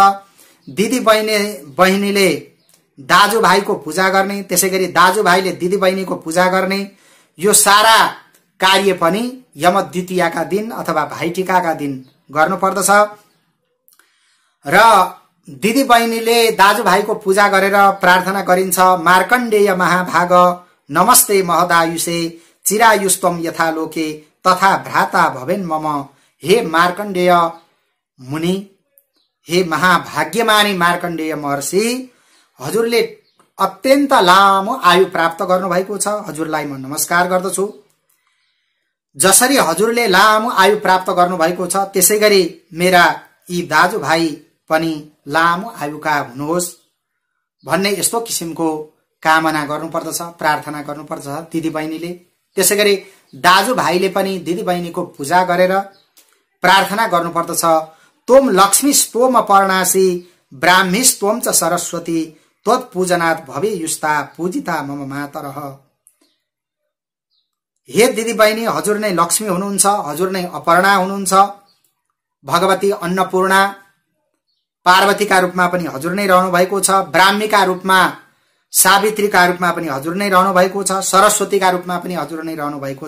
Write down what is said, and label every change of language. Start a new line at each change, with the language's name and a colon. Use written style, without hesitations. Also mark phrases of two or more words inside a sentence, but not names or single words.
Nepali: दिदी बहिनीले दाजुभाइको पूजा गर्ने, त्यसैगरी दाजुभाइले दिदी बहिनीको पूजा गर्ने, यो सारा कार्य पनि यम द्वितीयाका दिन अथवा भाइटिकाका दिन गर्नुपर्दछ। र दिदी बहिनीले दाजुभाइको पूजा गरेर प्रार्थना गरिन्छ।
Sanskrit: मार्कण्डेय महाभाग नमस्ते महदायुषे चिरायुष्टम यथा लोके तथा भ्राता भवेन मम।
Nepali: हे मार्कण्डेय मुनि, हे महाभाग्यमानी मार्कण्डेय महर्षि, हजुरले अत्यन्त लामो आयु प्राप्त गर्नुभएको छ, हजुरलाई म नमस्कार गर्दछु। जसरी हजुरले लामो आयु प्राप्त गर्नुभएको छ त्यसैगरी मेरा यी दाजुभाइ पनि लामो आयुका हुनुहोस् भन्ने यस्तो किसिमको कामना गर्नुपर्दछ, प्रार्थना गर्नुपर्छ दिदी बहिनीले। त्यसैगरी दाजुभाइले पनि दिदी बहिनीको पूजा गरेर प्रार्थना गर्नुपर्दछ।
Sanskrit: तोम लक्ष्मी स्तोम पर्णासी ब्राह्मी स्तोम च सरस्वती त्वत्पूजनात् भवे युस्ता पूजिता मम मातरः।
Nepali: हे दिदी बहिनी, हजुर नै लक्ष्मी हुनुहुन्छ, हजुर नै अपर्णा हुनुहुन्छ, भगवती अन्नपूर्णा पार्वतीका रूपमा पनि हजुर नै रहनु भएको छ, ब्राह्मीका रूपमा सावित्रीका रूपमा पनि हजुर नै रहनु भएको छ, सरस्वतीका रूपमा पनि हजुर नै रहनु भएको छ।